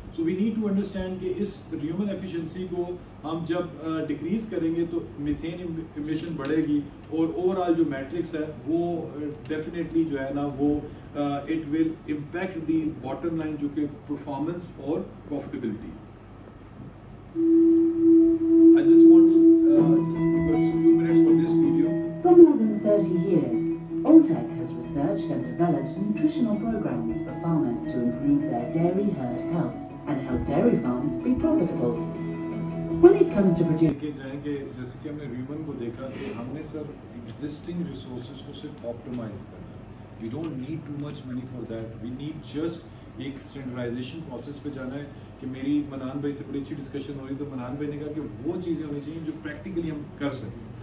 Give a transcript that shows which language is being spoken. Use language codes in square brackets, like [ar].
[en] so we need to understand [ur] کہ اس human efficiency کو ہم جب ڈیکریز کریں گے تو میتھین ایمیشن بڑھے گی, اور اوور آل جو میٹرکس ہے وہ ڈیفینیٹلی جو ہے نا وہ [en] it will impact the bottom line, [ur] جو کہ پرفارمنس اور profitability. [en] I just want to just give us a few minutes for this video. For more than 30 years, Alltech has researched and developed nutritional programs for farmers to improve their dairy herd health and help dairy farms be profitable. When it comes to producing [ur] جیسے کہ ہم نے ریون کو دیکھا کہ ہم نے سر existing resources کو صرف آپٹیمائز کرنا ہے. [en] we don't need too much money for that, we need just ایک standardisation process [ur] پہ جانا ہے. کہ میری منان بھائی سے بڑی اچھی ڈسکشن ہو رہی, تو منان بھائی نے کہا کہ وہ چیزیں ہونی چاہیے جو پریکٹیکلی ہم کر سکیں.